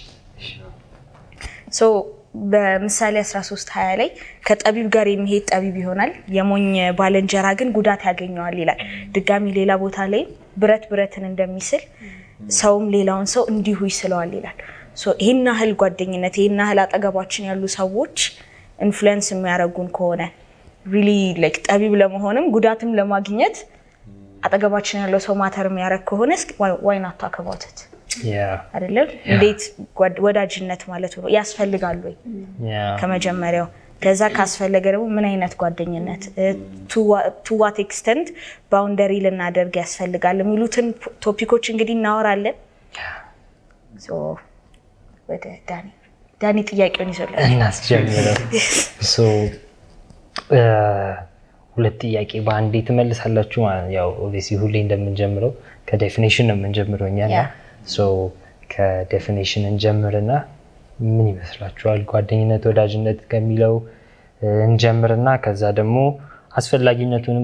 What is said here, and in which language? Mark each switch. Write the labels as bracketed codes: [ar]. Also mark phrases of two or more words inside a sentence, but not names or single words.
[am] በምሳሌ 13:20 ላይ ከጠቢብ ጋር የሚሄድ ጠቢብ ይሆናል፣ የሞኝ ባልንጀራ ግን ጉዳት ያገኘዋል ይላል። ድጋሚ ሌላ ቦታ ላይ ብረት ብረትን እንደሚስል ሰውም ሌላውን ሰው እንዲሁ ይስለዋል ይላል። ይሄን ያህል ጓደኝነት፣ ይሄን ያህል አጠገባችን ያሉ ሰዎች ኢንፍሉዌንስ የሚያደርጉን ከሆነ [en] really like [am] ጠቢብ ለመሆንም ጉዳትም ለማግኘት አጠገባችን ያለው ሰው ማተር የሚያደርግ ከሆነ [en] why not talk about it? [am] አይደለም እንዴት ወዳጅነት ማለት ነው ያስፈልጋል ወይ ከመጀመሪያው። ከዛ ካስፈለገ ደግሞ ምን አይነት ጓደኝነት [en] to what extent [am] ባውንደሪ ልናደርግ ያስፈልጋል የሚሉትን ቶፒኮች እንግዲህ እናወራለን። ወደ ዳኒ ጥያቄውን ይዘላል እናስጀምረው። ሁለት ጥያቄ በአንዴ ትመልሳላችሁ ማለት ያው ኦብቪየስሊ ሁሌ እንደምንጀምረው ከዴፊኒሽን ነው የምንጀምረው እኛ ከዴፊኒሽን እንጀምርና ምን ይመስላችኋል ጓደኝነት ወዳጅነት ከሚለው እንጀምርና ከዛ ደግሞ አስፈላጊነቱንም